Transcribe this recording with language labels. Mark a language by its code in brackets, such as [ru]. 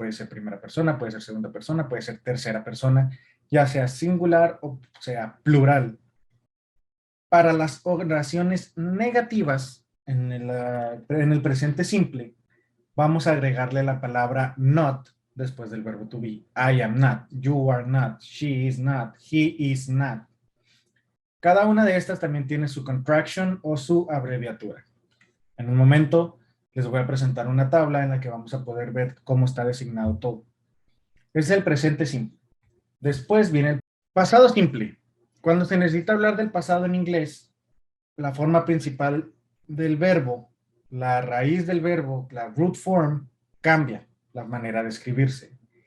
[es] Puede ser primera persona, puede ser segunda persona, puede ser tercera persona, ya sea singular o sea plural. Para las oraciones negativas en el presente simple, vamos a agregarle la palabra not después del verbo to be. [en] I am not, you are not, she is not, he is not. [es] Cada una de estas también tiene su contraction o su abreviatura. En un momento les voy a presentar una tabla en la que vamos a poder ver cómo está designado todo. Es el presente simple. Después viene el pasado simple. Cuando se necesita hablar del pasado en inglés, la forma principal del verbo, la raíz del verbo, la root form, cambia la manera de escribirse.